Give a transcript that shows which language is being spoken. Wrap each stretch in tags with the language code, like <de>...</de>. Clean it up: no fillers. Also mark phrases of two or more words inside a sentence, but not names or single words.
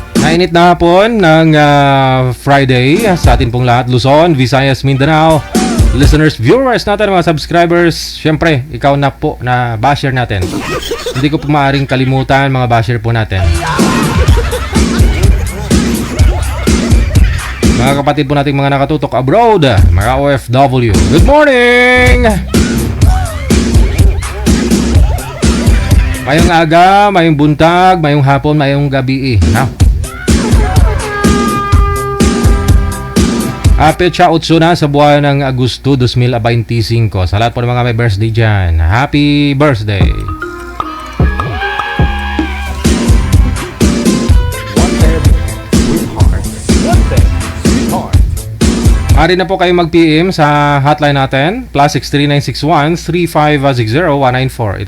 <tl>Mainit na hapon ng Friday sa atin pong lahat, Luzon, Visayas, Mindanao, listeners, viewers natin, mga subscribers. Syempre, ikaw na po na basher natin. Hindi ko po maaaring kalimutan mga basher po natin. Mga kapatid po nating mga nakatutok abroad, mga OFW.</tl> <en>Good morning!</en> <ceb>Mayong aga, mayong buntag, mayong hapon, mayong gabi.</ceb> <tl>Petsa 8 na sa buwan ng Agosto 2025. Sa lahat po ng mga may birthday dyan,</tl> <en>happy birthday!</en> <tl>Maaari na po kayo mag-PM sa hotline natin, +63961-3560194.</tl>